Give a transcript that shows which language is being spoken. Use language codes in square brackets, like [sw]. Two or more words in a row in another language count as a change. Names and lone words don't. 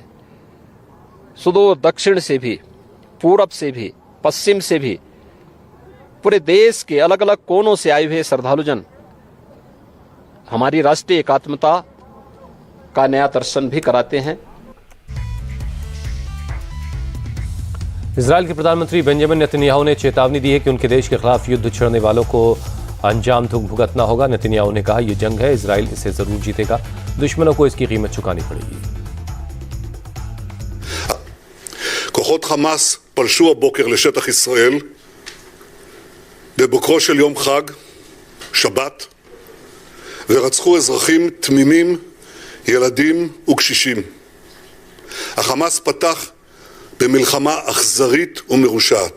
[hi] सुदूर दक्षिण से भी, पूरब से भी, पश्चिम से भी, पूरे देश के अलग अलग कोनों से आए हुए श्रद्धालुजन हमारी राष्ट्रीय एकात्मता का नया दर्शन भी कराते हैं। इजराइल के प्रधानमंत्री बेंजामिन नेतन्याहू ने चेतावनी दी है कि उनके देश के खिलाफ युद्ध छेड़ने वालों को अंजाम भुगतना होगा। नेतन्याहू ने कहा, यह जंग है, इजराइल इसे जरूर जीतेगा, दुश्मनों को इसकी कीमत चुकानी पड़ेगी। [he] כוחות חמאס פלשו הבוקר לשטח ישראל בבוקרו של יום חג, שבת, ורצחו אזרחים תמימים, ילדים וקשישים. החמאס פתח במלחמה אכזרית ומרושעת.